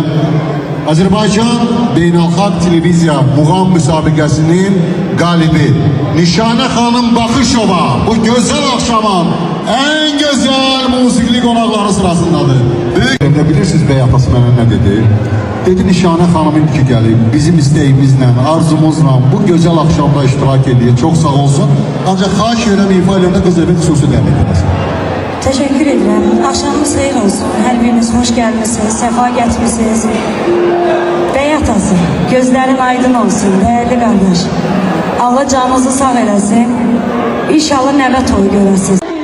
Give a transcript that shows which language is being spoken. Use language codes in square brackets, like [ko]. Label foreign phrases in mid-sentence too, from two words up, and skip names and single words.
[az] Azərbaycan Beynəlxalq Televiziya Muğam müsabiqəsinin qalibi Nişanə xanım Baxışova bu gözəl axşamın [tr] en güzel [az] musiqili qonaqları sırasındadır. Büyük bilirsiniz bey apası mənə nə dedi? Dedi Nişanə xanım ki gəlib bizim istəyimizlə, arzumuzla bu gözəl axşamda iştirak edir. [tr] Çok sağ olsun. [az] Ancaq xahiş edirəm ifa eləyəndə qız evin xüsusi dəvət edəsin. [tr] Teşekkür ederim. Akşamınız hayır olsun. Her biriniz hoş gelmişsiniz, sefa getmişsiniz. Bey atası, gözlerin aydın olsun değerli kardeş. [az] Allah canınızı sağ eləsin. İnşallah nəvə toyu görəsiniz.